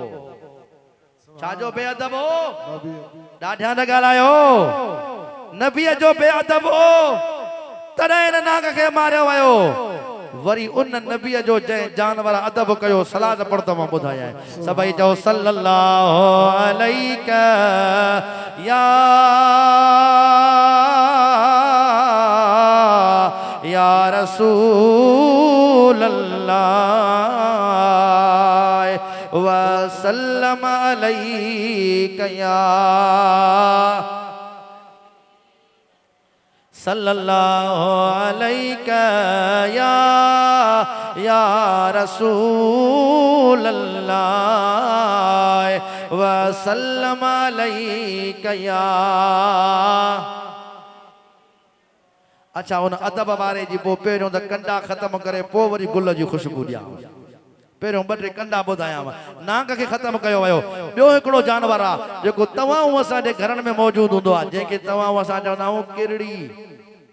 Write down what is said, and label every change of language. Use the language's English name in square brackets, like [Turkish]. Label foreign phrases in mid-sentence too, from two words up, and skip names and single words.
[Sindhi] छाजो बेअदब हो? ॾाढा न ॻाल्हायो। नबीअ जो बेअदब हो, तॾहिं हिन नांग खे मारियो वियो। वरी उन नबीअ जो जंहिं जानवर अदब कयो, सलाद पढ़ त मां ॿुधायां। सभई चओ [Arabic] صلى الله عليك يا رسول الله وسلم عليك يا صلى الله عليك يا رسول الله وسلم عليك يا. [Sindhi] अच्छा, उन अदब वारे जी पोइ पहिरियों त कंडा ख़तम करे पोइ वरी गुल जी ख़ुशबू ॾियां। पहिरियों ॿ टे कंडा ॿुधायांव। नांग खे ख़तम कयो वियो। ॿियो हिकिड़ो जानवर आहे जेको तव्हां असांजे घरनि में मौजूदु हूंदो आहे, जंहिंखे तव्हां असां चवंदा आहियूं किरड़ी।